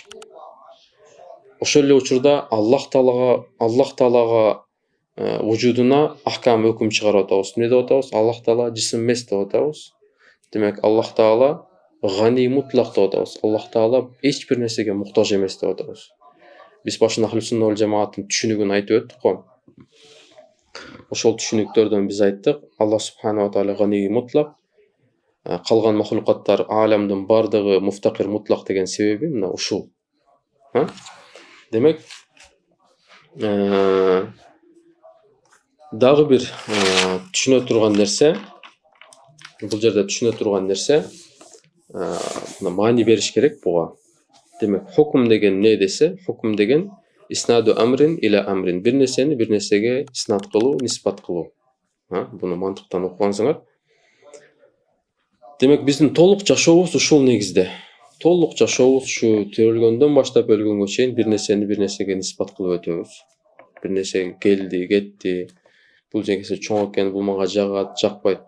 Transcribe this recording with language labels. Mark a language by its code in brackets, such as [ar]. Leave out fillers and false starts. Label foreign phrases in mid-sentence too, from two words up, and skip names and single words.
[ky] Ошол эле учурда Аллах Таалага вujudуна ахкам өкүм чыгарып атабыз. Эмне деп атабыз? Аллах Таала жисим эмес деп атабыз. Демек, Аллах Таала [ar] غني مطلق [ky] деп атабыз. Аллах Таала эч бир нерсеге муктаж эмес деп атабыз. Биз башында ахли сунна вал жамааттын түшүнүгүн айтып өттүк го. Ошол түшүнүктөрдөн биз айттык, Аллах [ar] سبحانه وتعالى غني مطلق, [ky] калган махлукаттар, ааламдын бардыгы [ar] مفتقر مطلق [ky] деген себеби мына ушул. Демек, дагы бир түшүнө турган нерсе, бул жерде түшүнө турган нерсе, маани бериш керек буга. Демек, hukm деген эмне десе, hukm деген [ar] إسناد أمر إلى أمر, [ky] бир нерсени бир нерсеге иснат кылуу, ниспат кылуу. Буну мантыктан окугансыңар. Демек, биздин толук жашообуз ушул негизде. Толук жашообуз ушу тирилгөндөн баштап өлгөнгө чейин бир нерсени бир нерсеге ниспат кылып өтөбүз. Бир нерсе келди, кетти, бул нерсе чоң экен, бул мага жагат, жакпайт.